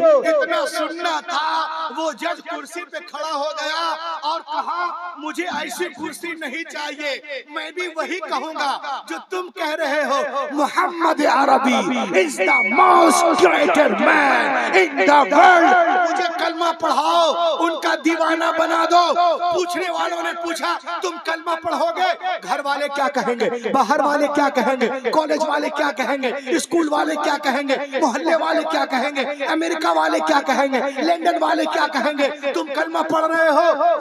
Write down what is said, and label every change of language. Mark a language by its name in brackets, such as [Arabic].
[Hindi] इतना सुनना था, वो जज कुर्सी पे खड़ा हो गया और कहा मुझे ऐसी कुर्सी नहीं चाहिए, मैं भी वही कहूँगा जो तुम कह रहे हो। [English] मुहम्मद अरबी is the most greater man in the world। [Hindi] मुझे कलमा पढ़ाओ, उनका दीवाना बना दो। पूछने वालों ने पूछा तुम कलमा पढ़ोगे, घर वाले क्या कहेंगे, बाहर वाले क्या कहेंगे, कॉलेज वाले क्या कहेंगे, स्कूल वाले क्या कहेंगे, मोहल्ले वाले क्या कहेंगे, अमेरिका वाले क्या कहेंगे, लंदन वाले क्या कहेंगे, तुम कलमा पढ़ रहे हो।